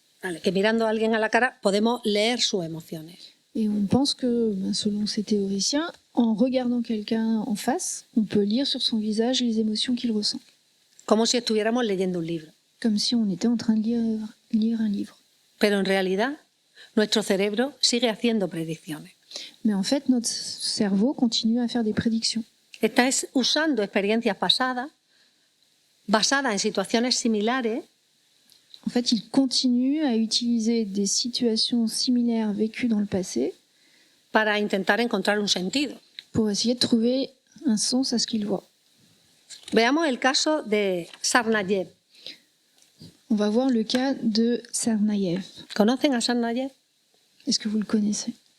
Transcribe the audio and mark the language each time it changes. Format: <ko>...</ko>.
<es>vale, que mirando a alguien a la cara podemos leer sus emociones.</es> <fr>et on pense que, selon ces théoriciens, en regardant quelqu'un en face, on peut lire sur son visage les émotions qu'il ressent,</fr> <es>Como si estuviéramos leyendo un libro.</es> <fr>comme si on était en train de lire un livre.</fr> <es>Pero en realidad, nuestro cerebro sigue haciendo predicciones.</es> <fr>Mais en fait, notre cerveau continue à faire des prédictions.</fr> <es>Está usando experiencias pasadas, basadas en situaciones similares,</es> <fr>En fait, il continue à utiliser des situations similaires vécues dans le passé</fr> <es>para intentar encontrar un sentido.</es> <fr>pour essayer de trouver un sens à ce qu'il voit.</fr> <es>Veamos el caso de Tsarnaev.</es> <fr>On va voir le cas de Tsarnaev.</fr> <es>¿Conocen a Tsarnaev?</es> <fr>Est-ce que vous le connaissez?</fr>